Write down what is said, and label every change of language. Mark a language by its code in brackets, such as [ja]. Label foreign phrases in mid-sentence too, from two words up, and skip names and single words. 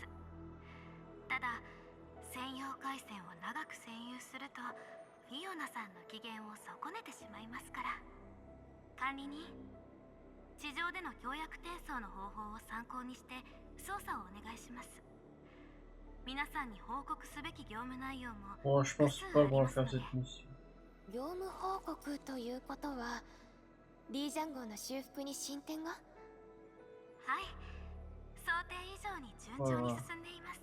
[ja] ただ専用回線を長く占有するとフィオナさんの機嫌を損ねてしまいますから。管理人、地上での協約転送の方法を参考にして操作をお願いします。皆さんに報告すべき業務内容も [fr] Bon, je pense pas qu'on va faire cette mission. [ja] 業務報告ということは D ジャン号の修復に進展が？はい、想定以上に順調に進んでいます。